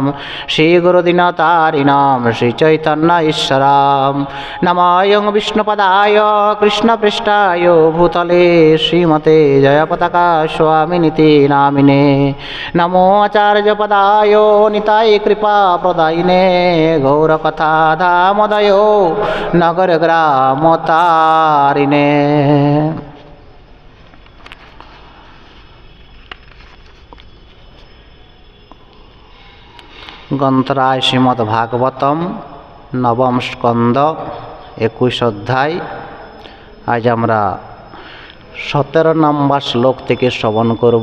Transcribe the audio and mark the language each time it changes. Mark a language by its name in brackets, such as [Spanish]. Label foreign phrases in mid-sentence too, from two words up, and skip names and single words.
[Sanskrit] श्रीगुरुदीनतारिणां श्रीचैतन्य ईश्वरां नमायं विष्णुपदाय कृष्णपृष्ठाय भूतले श्रीमते जयपताका स्वामिनिति नामिने। नमो आचार्यपदाय निताय कृपाप्रदायिने गौरकथा धामोदयो नगरग्रामतारिणे। [Bangla] গ্রন্থরায় শ্রীমদ্ ভাগবতম নবম স্কন্দ 21 অধ্যায়। আজ আমরা 17 নম্বর শ্লোক থেকে শ্রবণ করব।